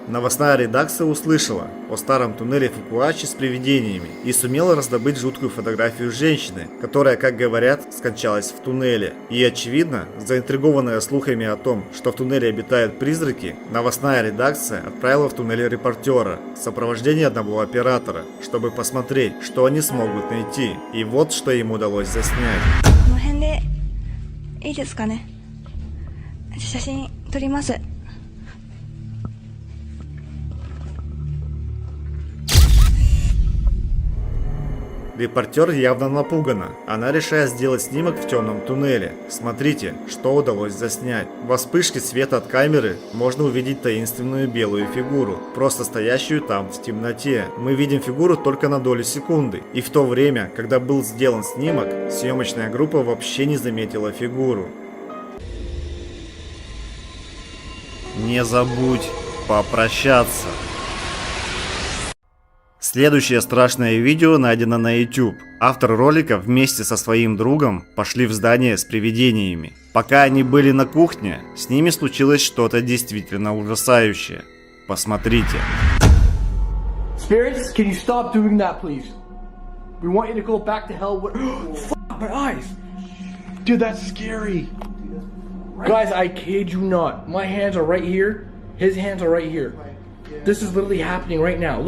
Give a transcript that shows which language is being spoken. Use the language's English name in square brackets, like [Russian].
[Russian] Новостная редакция услышала о старом туннеле Факуачи с привидениями и сумела раздобыть жуткую фотографию женщины, которая, как говорят, скончалась в туннеле. И очевидно, заинтригованная Шокированная слухами о том, что в туннеле обитают призраки, новостная редакция отправила в туннель репортера в сопровождении одного оператора, чтобы посмотреть, что они смогут найти. И вот что им удалось заснять. [Japanese] この辺でいいですかね。写真撮ります。 [Russian] Репортер явно напугана. Она решает сделать снимок в темном туннеле. Смотрите, что удалось заснять. Во вспышке света от камеры можно увидеть таинственную белую фигуру, просто стоящую там в темноте. Мы видим фигуру только на долю секунды. И в то время, когда был сделан снимок, съемочная группа вообще не заметила фигуру. Не забудь попрощаться. Следующее страшное видео найдено на YouTube. Автор ролика вместе со своим другом пошли в здание с привидениями. Пока они были на кухне, с ними случилось что-то действительно ужасающее. Посмотрите. [English] Spirits, can you stop doing that, please? We want you to go back to hell. Fuck my eyes, dude. That's scary. Guys, I kid you not. My hands are right here. His hands are right here. This is literally happening right now.